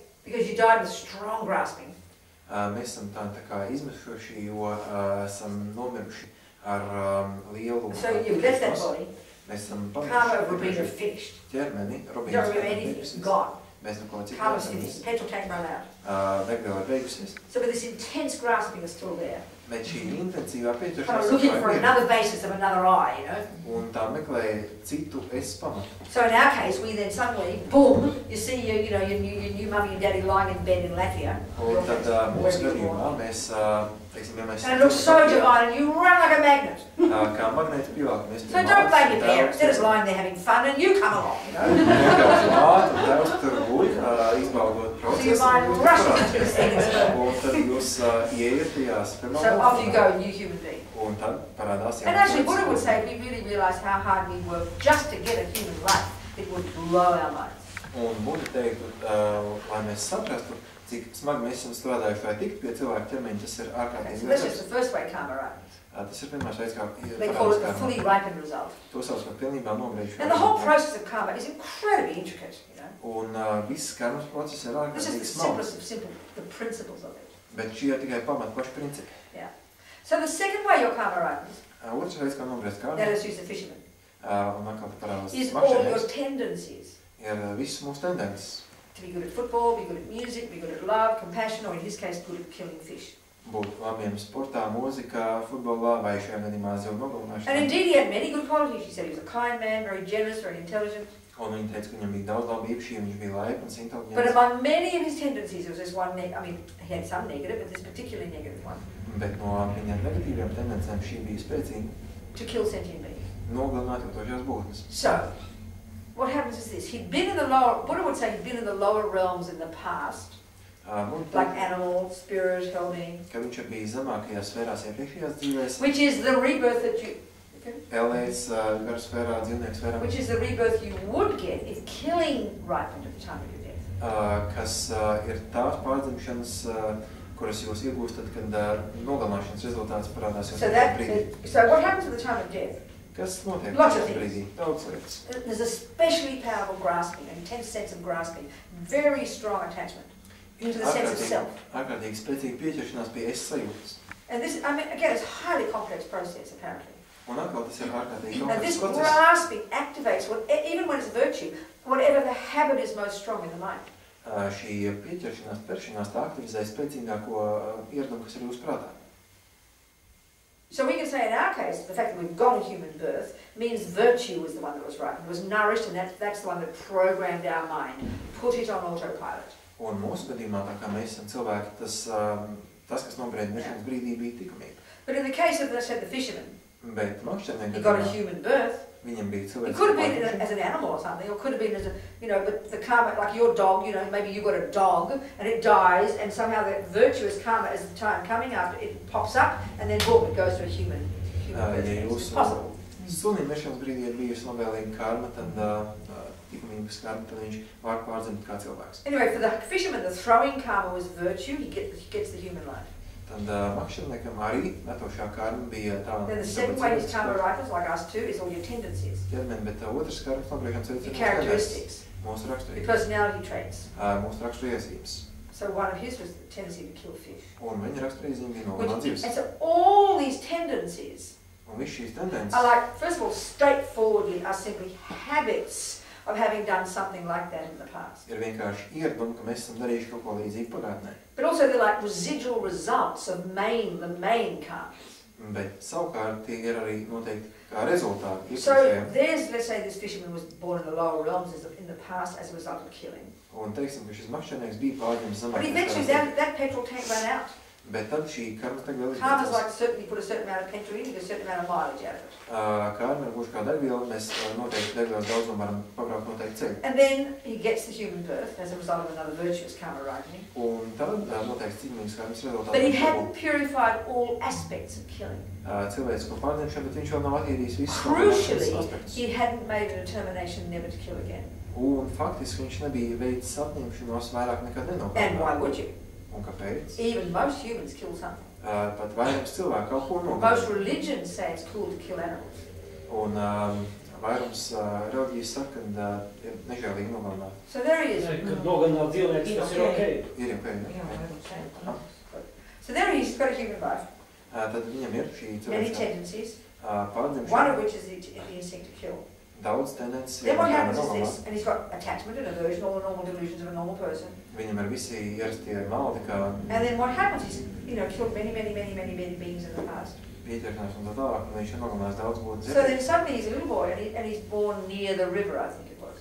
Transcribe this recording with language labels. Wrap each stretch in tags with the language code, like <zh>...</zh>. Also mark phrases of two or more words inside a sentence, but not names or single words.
<en>Because you died with strong grasping.</en> <lv>Mēs esam tā kā izmisuši, jo esam nomiruši ar lielu...</lv> <en>So you've left that body.</en> <lv>Mēs esam</lv> <en>Karma of Robina finished.</en> <lv>ķermeni,</lv> <en>You don't remember anything, gone.</en> <lv>Mēs neko citu</lv> <en>Karma's finished. Petrol tank run out.</en> <lv>Degviela ir beigusies.</lv> <en>So but this intense grasping is still there.</en> <lv>Bet šī intensīvā</lv> <en>Kind</en> <lv>pieķeršanās</lv> <en>of looking for another basis of another eye, you know.</en> <lv>Un tā meklē citu es pamatu.</lv> <en>So in our case, we then suddenly, boom, you see your new mummy and daddy lying in bed in Latvia.</en> <lv>Un tad mūsu gadījumā mēs, teiksim, ja mēs...</lv> <en>And it looks so divine, and you run like a magnet.</en> <lv>Kā magnēti pievelkamies</lv> <en>So don't blame your parents, they're just lying there having fun, and you come along, you know.</en> <lv>Vienkārši māte un tēvs tur guļ, izbaudot procesu.</lv> <en>So your mind rushes into the settings.</en> <lv>Un tad jūs ieiet tajā spermā.</lv> <en>So off you go, new human being.</en> <lv>Un tad parādās</lv> <en>And actually, Buddha would say, if we really realise how hard we work just to get a human life, it would blow our minds.</en> <lv>Un Buddha teiktu, lai mēs saprastu, cik smagi mēs esam strādājuši, lai tiktu pie cilvēka ķermeņa, tas ir ārkārtīgi.</lv> <en>So that's just the first way karma ripens.</en> <lv>Tas ir pirmais veids, kā</lv> <en>They call it the fully ripened result.</en> <lv>To sauc par pilnībā nogriežu.</lv> <en>And the whole process of karma is incredibly intricate, you know.</en> <lv>Un viss karmas process ir</lv> <en>This is</en> <lv>ārkārtīgi</lv> <en>the</en> <lv>smalks.</lv> <en>simplest of simple, the principles of it.</en> <lv>Bet šie ir tikai pamat paši principi.</lv> <en>Yeah. So the second way your karma ripens,</en> <lv>Otrs veids, kā nogriezt karmu,</lv> <en>that is use the fisherman,</en> <lv>un atkal te parādās</lv> <en>is all your</en> <lv>makšķernieks,</lv> <en>tendencies.</en> <lv>ir visas mūsu tendences.</lv> <en>To be good at football, be good at music, be good at love, compassion, or in his case, good at killing fish.</en> <lv>Būt labiem sportā, mūzikā, futbolā vai šajā gadījumā zivju</lv> <en>And</en> <lv>nogalināšanā.</lv> <en>indeed, he had many good qualities. She said he was a kind man, very generous, very intelligent.</en> <lv>Un viņi teica, ka viņam bija daudz labu īpašību, viņš bija laipns,</lv> <en>But</en> <lv>inteliģents.</lv> <en>among many of his tendencies, there was this one, I mean, he had some negative, but this particularly negative one,</en> <lv>Bet no viņa negatīviem tendencēm šī bija spēcīga</lv> <en>to kill sentient beings.</en> <lv>nogalināt jūtošās būtnes.</lv> <en>So, what happens is this. He'd been in the lower, Buddha would say he'd been in the lower realms in the past, like animal, spirit, helping,</en> <lv>Ka viņš ir bijis zemākajās sfērās iepriekšējās dzīvēs,</lv> <en>which is the rebirth that you,</en> <lv>Elēs, garu sfērā, dzīvnieku sfērā,</lv> <en>which is the rebirth you would get if killing ripened at the time of your death.</en> <lv>kas ir tās pārdzimšanas, kuras jūs iegūstat, kad nogalināšanas rezultāts parādās</lv> <en>So</en> <lv>jūs brīdī.</lv> <en>so what happens at the time of death?</en> <lv>Kas notiek</lv> <en>Lots of</en> <lv>tajā brīdī? Daudz lietas.</lv> <en>There's especially powerful grasping, an intense sense of grasping, very strong attachment into the sense of self.</en> <lv>Ārkārtīgi spēcīga pieķeršanās pie es sajūtas.</lv> <en>And this, I mean, again, it's a highly complex process, apparently.</en> <lv>Un atkal tas ir ārkārtīgi</lv> <en>And this</en> <lv>komplekss process.</lv> <en>grasping activates, even when it's virtue, whatever the habit is most strong in the mind.</en> <lv>Šī pieķeršanās, peršanās tā aktivizē spēcīgāko ieradumu, kas ir jūsu prātā.</lv> <en>So we can say in our case, the fact that we've got a human birth means virtue was the one that was right, it was nourished, and that's the one that programmed our mind, put it on autopilot.</en> <lv>Un mūsu gadījumā, tā kā mēs esam cilvēki, tas kas nobried miršanas brīdī, bija tikumīgi.</lv> <en>But in the case of, let's say, the fisherman,</en> <lv>Bet makšķernieki</lv> <en>he got a</en> <lv>gadījumā,</lv> <en>human birth.</en> <lv>viņam bija</lv> <en>It</en> <lv>cilvēks.</lv> <en>could have been as an animal or something, or could have been as a, you know, but the karma, like your dog, you know, maybe you got a dog and it dies, and somehow that virtuous karma as the time coming after it pops up, and then boom, it goes to a human birth. It's possible.</en> <lv>Sunim miršanas brīdī ir bijusi novēlīga karma, tad tikumības karma, tad viņš var pārdzimt kā cilvēks.</lv> <en>Anyway, for the fisherman, the throwing karma was virtue, he gets the human life.</en> <lv>Tad makšķerniekam arī metošā karma bija tā.</lv> <en>Then the second way his karma ripens, like us too, is all your tendencies,</en> <lv>ķermeni, bet otrs karmas nobriešanas veids</lv> <en>your</en> <lv>ir</lv> <en>characteristics,</en> <lv>mūsu</lv> <en>your</en> <lv>raksturības,</lv> <en>personality traits.</en> <lv>mūsu raksturiesības.</lv> <en>So one of his was the tendency to kill fish.</en> <lv>Un viņa raksturiezīme bija nogalināt</lv> <en>And</en> <lv>zivs.</lv> <en>so all these tendencies</en> <lv>Un viss šīs tendences</lv> <en>are like, first of all, straightforwardly are simply habits of having done something like that in the past.</en> <lv>ir vienkārši ieradumi, ka mēs esam darījuši kaut ko līdzīgu pagātnē.</lv> <en>But also they're like residual results of the main karmas.</en> <lv>Bet savukārt tie ir arī noteikti kā rezultāti</lv> <en>So</en> <lv>iepriekšējiem.</lv> <en>there's, let's say this fisherman was born in the lower realms in the past as a result of killing.</en> <lv>Un teiksim, ka šis makšķernieks bija pārņemts</lv> <en>But</en> <lv>zemākajās</lv> <en>eventually</en> <lv>sfērās.</lv> <en>that petrol tank ran out.</en> <lv>Bet tad šī karma tagad vēl</lv> <en>Karma's</en> <lv>izbeidzās.</lv> <en>like certainly put a certain amount of petrol in, you get a certain amount of mileage out of it.</en> <lv>Karma ir gluži kā degviela, mēs noteikti degvielas daudzumu varam pabraukt noteikti ceļu.</lv> <en>And then he gets the human birth as a result of another virtuous karma ripening.</en> <lv>Un tad noteikti ciņīgas karmas rezultātā.</lv> <en>But he hadn't purified all aspects of killing.</en> <lv>Cilvēcisko pārņemšanu, bet viņš vēl nav attīrījis visus</lv> <en>Crucially,</en> <lv>aspektus.</lv> <en>he hadn't made a determination never to kill again.</en> <lv>Un faktiski viņš nebija veicis apņemšanos vairāk nekad</lv> <en>And why</en> <lv>nenogalnāt.</lv> <en>would you?</en> <lv>Un kāpēc?</lv> <en>Even most humans kill something.</en> <lv>Pat vairāks cilvēku kaut ko</lv> <en>Most</en> <lv>nogalina.</lv> <en>religions say it's cool to kill animals.</en> <lv>Un vairums reliģijas saka, ka ir nežēlīgi nogalināt. So there he is. Kad nogalināt dzīvniekus, tas ir ok. Ir ok,</lv> <en>So there he is, he's got a human life.</en> <lv>Tad viņam ir šī</lv> <en>Many tendencies. One</en> <lv>pārņemšana,</lv> <en>of which is the instinct to kill.</en> <lv>daudz tendences,</lv> <en>Then what happens is</en> <lv>nogalināt.</lv> <en>this, and he's got attachment and aversion, all the normal delusions of a normal person.</en> <lv>Viņam ir visi ierastie maldi, kā</lv> <en>And then what happens is, killed many beings in the past.</en> <lv>pieķeršanās un tā tālāk, un viņš ir nogalinājis daudz būtu</lv> <en>So then suddenly he's a little boy, and he's born near the river, I think it was.</en>